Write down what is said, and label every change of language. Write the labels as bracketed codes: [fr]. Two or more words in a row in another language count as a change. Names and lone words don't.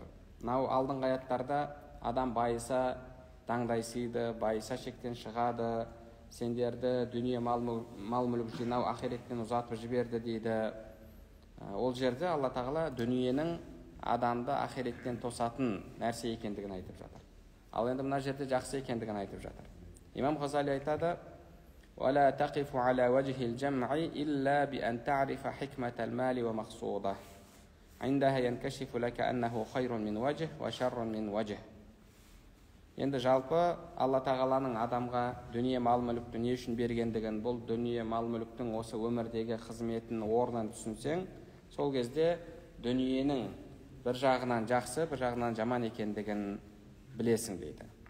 [kk] Мынау алдыңғы аяттарда адам байыса таңдайсиды, байыса шектен шығады, сендерді дүние мал-мүлік жинау ақиреттен ұзатып жіберді дейді. Ол жерде Алла тағала дүниенің адамды ақиреттен тосатын нәрсе екендігін айтып жатыр. Ал енді мына жерде жақсы екендігін айтып жатыр. Имам Ғазали айтады: [ar] ولا تقف على وجه الجمع إلا بأن تعرف حكمة المال ومقصوده عندها ينكشف لك أنه خير من وجه وشر من وجه. [kk] Енді жалпы Алла тағаланың адамға дүние мал-мүлікті не үшін бергендігін, бұл дүние мал-мүліктің осы өмірдегі қызметін, орнын түсінсең, сол кезде дүниенің бір жағынан жақсы, бір жағынан жаман екендігін білесің дейді.